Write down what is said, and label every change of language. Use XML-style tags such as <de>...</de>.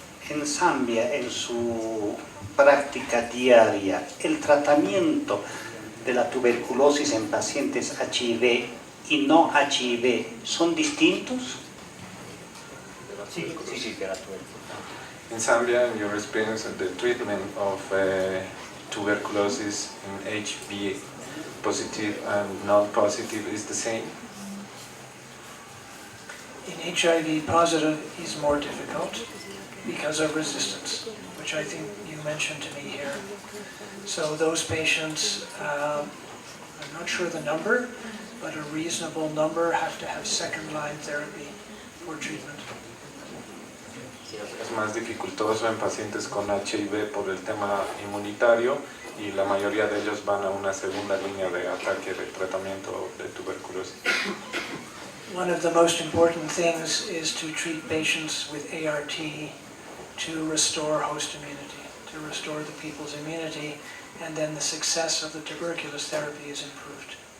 <es>En Zambia, en su práctica diaria, el tratamiento de la tuberculosis en pacientes HIV y no HIV son distintos? Sí,</es> <en>In Zambia, in your experience, the treatment of tuberculosis in HIV positive and non-positive is the same? In HIV positive is more difficult because of resistance, which I think you mentioned to me here. So those patients, I'm not sure the number, but a reasonable number have to have second-line therapy for treatment.</en> <es>Es más dificultoso en pacientes con HIV por el tema inmunitario y la mayoría de ellos van a una segunda línea de ataque de tratamiento de tuberculosis.</es> <en>One of the most important things is to treat patients with ART to restore host immunity, to restore the people's immunity, and then the success of the tuberculous therapy is improved.</en>